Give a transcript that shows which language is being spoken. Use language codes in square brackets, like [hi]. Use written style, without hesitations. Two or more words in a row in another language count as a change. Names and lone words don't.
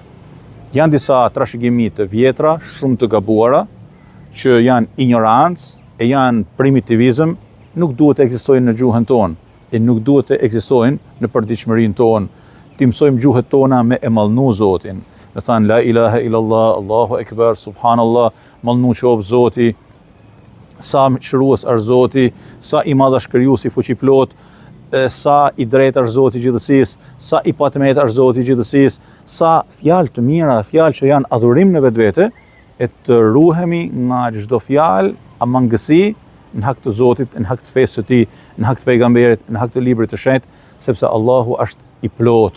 [sq] Janë disa trashëgimi të vjetra, shumë të gabuara, që janë ignorancë, e janë primitivizëm, nuk duhet të ekzistojnë në gjuhën tonë, e nuk duhet të ekzistojnë në përditshmërinë tonë. Ti mësojmë gjuhët tona me e mallnu Zotin. Me thanë [ar] لا إله إلا الله، الله أكبر، سبحان الله, [sq] mallnu qoftë Zoti, sa shërues është Zoti, sa i madh është krijuesi fuqiplot, sa i drejtë është Zoti i gjithësisë, sa i patëmet është Zoti i gjithësisë, sa fjalë të mira, fjalë që janë adhurim në vetvete, e të ruhemi nga çdo fjalë a mangësi në hak të Zotit, në hak të fesë së tij, në hak të pejgamberit, në hak të librit të shenjtë, sepse Allahu është i plot.